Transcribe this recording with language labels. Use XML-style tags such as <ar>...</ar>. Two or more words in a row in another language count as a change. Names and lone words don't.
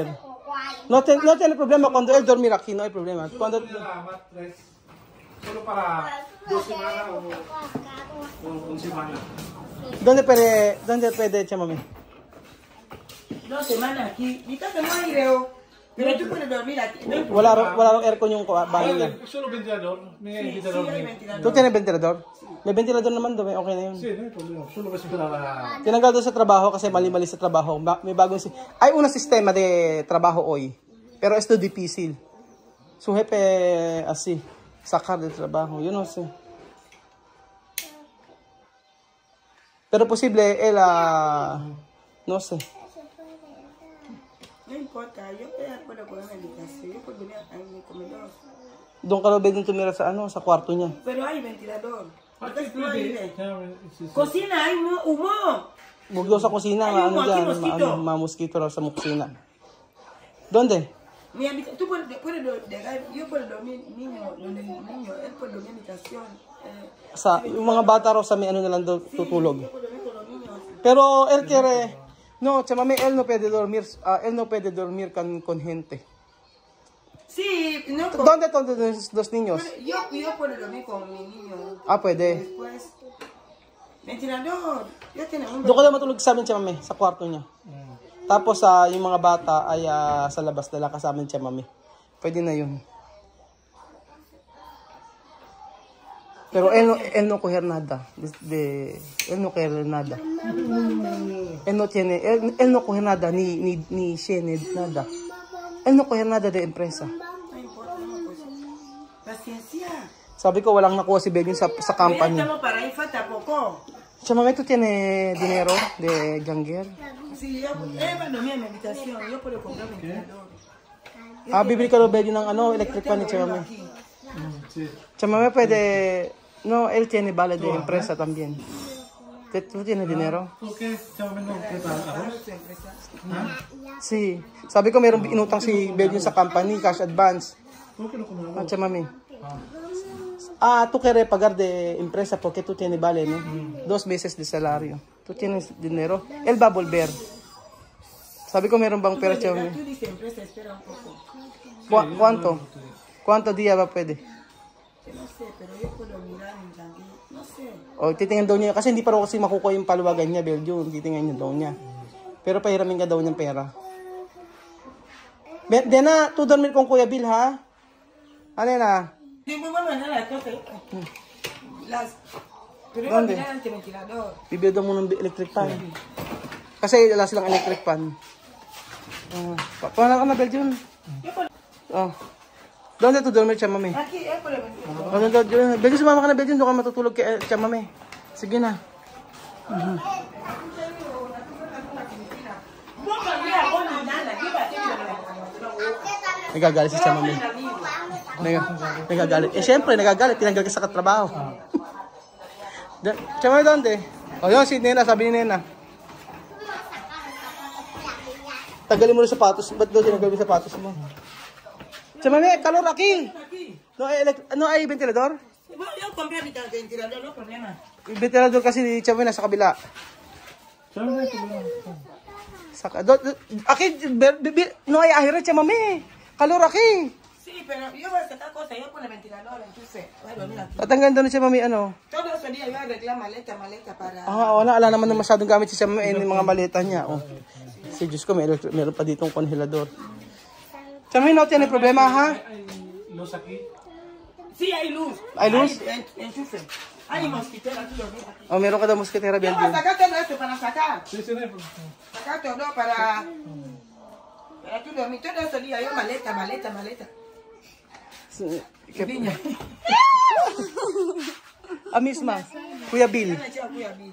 <es>No tiene problema cuando él dormir aquí, no hay problema. Cuando, La matriz, solo para 2 semanas o 1 semana. ¿dónde puede, Chamame? 2 semanas aquí. Mi casa no hay, Leo. Pero tú puedes dormir aquí. No hay</es> <tl>Wala rong aircon yung bahay niya.</tl> <es>Solo ventilador, may Sí, ventilador. hay ventilador. ¿Tú tienes ventilador?</es> <tl>May ventilador naman doon, okay na yun.</tl> <es>Sí, no hay problema, solo vas a esperar a...</es> <tl>Tinanggal doon sa trabaho kasi mali-mali sa trabaho. May bagong</tl> <es>hay una sistema de trabajo hoy. Pero esto difícil. Su jefe así, sacar del trabajo, yo no sé. Pero posible él no sé. No importa, yo puedo poner en mi casa. Yo puedo venir a mi comedor.</es> <tl>Doon ka raw pwedeng tumira sa sa kwarto niya.</tl> <es>Pero hay ventilador. Aquí Entonces no hay. sí. Cocina, hay humo.</es> <tl>Huwag daw sa kusina, Ay, ano</tl> <es>aquí</es> <tl>dyan,</tl> <es>mosquito.</es> <tl>mosquito raw sa kusina.</tl> <es>¿Dónde? Tú puedes dejar, yo puedo dormir niño, él puede dormir en mi habitación.</es> <tl>Sa yung mga bata raw sa may ano na lang daw tutulog.</tl> <es>Yo puedo dormir con los niños. Pero él quiere, no, chamame, él no puede dormir con gente. Sí, no. ¿Dónde están los niños? Yo puedo dormir con mi niño.</es> <tl>Pwede.</tl> <es>Después, ventilador. Yo tengo un</es> <tl>Doon ka lang matulog sa amin, chamame, sa kwarto niya. Tapos yung mga bata ay sa labas nila kasama ni chamame. Pwede na yun.</tl> <es>Pero él no coger nada. Él no coger nada. Él no coger nada, ni tiene nada. Él no coger nada de empresa. No importa, no, pues. Paciencia.</es> <tl>Sabi ko, walang nakuha si Belvin sa</tl> <es>Ya</es> <tl>company.</tl> <es>estamos para ahí, falta poco. Chamame, ¿tú tienes dinero de Janguer? Sí, él va a dormir en mi habitación. Yo puedo comprar ventilador.</es> <tl>Bibili ka daw Belvin ng</tl> <en>electric fan</en> <tl>ni Chamame.</tl> <es>Sí.</es> <tl>Chamame, pwede...</tl> <es>No, él tiene vale de empresa también. ¿Tú tienes dinero? ¿Por qué? Llame, no, ¿qué tal? ¿Arroz? Sí.</es> <tl>Sabi ko, mayroong inutang si Belvin sa company,</tl> <en>cash advance.</en> <es>¿Por qué no come arroz? Chamame. Tú quieres pagar de empresa porque tú tienes vale, ¿no? 2 meses de salario. Tú tienes dinero. Él va a volver.</es> <tl>Sabi ko, mayroong bang pera, Chamame?</tl> <es>Tú dices empresa, espera un poco. ¿Cuánto? ¿Cuánto día va pwede? No sé, pero yo puedo mirar en Janguer. No sé. O,</es> <tl>titingnan daw niya. Kasi hindi pa raw kasi makukuha yung paluwagan niya, Belgium. Titingnan niya daw niya. Pero pahiramin ka daw niyang pera.</tl> <es>Dena, tú dormir con Kuya Bill, ha?</es> <tl>Ano na?</tl> <es>Sí, muy bueno, nada, las cosas. Pero yo ¿Dónde? voy a mirar ante ventilador.</es> <tl>Bibili daw mo ng</tl> <en>electric fan.</en> <tl>Kasi wala silang</tl> <en>electric fan.</en> <tl>Paano ka na, Belgium?</tl> <es>Yo puedo... Doon to dormir, Tia Mami. Aquí, por el</es> <tl>Belgium, sumama ka na, Belgium. Doon ka matutulog kay Tia Mami. Sige na. Nagagalit si Tia Mami. Nagagalit. Siyempre, nagagalit. Tinanggal ka sa katrabaho. Tia Mami, doon, O, yun, si Nena. Sabi ni Nena. Tagalin mo yung sapatos. Ba't doon tinanggal mo yung sapatos mo?</tl> <es>Tia Mami, kalor aquí. No hay ventilador? Bueno, yo compré mi ventilador, no problema.</es> <tl>Yung ventilador kasi ni Tia Mami nasa kabila.</tl> <es>Aquí, no hay aire, Tia Mami. Kalor aquí. Sí, pero yo voy a sacar cosas, yo pongo el ventilador, entonces, bueno, mira.</es> <tl>Tatanggan doon ni Tia Mami, ano?</tl> <es>Todo ese día yo arreglé maleta para...</es> <tl>Wala naman na masyadong gamit si Tia Mami, yung mga maleta niya. Oh. Si Diyos ko, meron pa ditong konhelador.</tl> <es>Tia Mami, no tiene problema, ha? Luz aquí. Sí, hay luz. ¿Hay luz? Enchufe. Hay mosquitera aquí, mira.</es> <tl>Oh, meron ka daw mosquitera,</tl> <es>Yo voy a Belgium. sacar todo esto para sacar. Sí, sí, no hay problema. Sacar todo para tú dormir. Todo ese día yo maleta. Viña. A misma. Kuya Bill. Ya me eché a cuidar bien.</es>